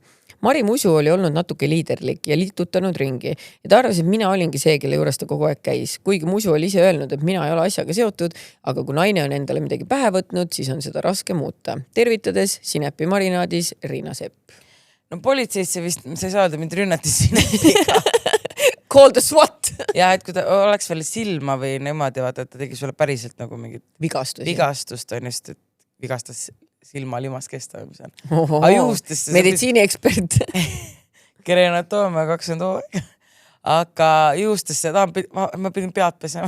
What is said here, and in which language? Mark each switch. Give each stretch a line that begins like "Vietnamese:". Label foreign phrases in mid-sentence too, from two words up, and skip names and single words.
Estonian: Mari musu oli olnud natuke liiderlik ja liitutanud ringi ja ta arvas, et mina olingi see, kelle juures ta kogu aeg käis. Kuigi musu oli ise öelnud, et mina ei ole asjaga seotud, aga kui naine on endale midagi pähe võtnud, siis on seda raske muuta. Tervitades Sinepi marinaadis Riina Sepp. No politseisse vist, sa ei saa öelda, mind rünnati Sinepiga.
English: Call the SWAT.
Estonian: Ja et kui ta oleks veel silma või niimoodi, vaata, et ta tegi sulle päriselt nagu mingit vigastust on just, et vigastas silma limas kesta või mis on. Meditsiiniekspert. Kerenatoomia 20 hooaega. Aga juustesse, ma pidin pead pesema.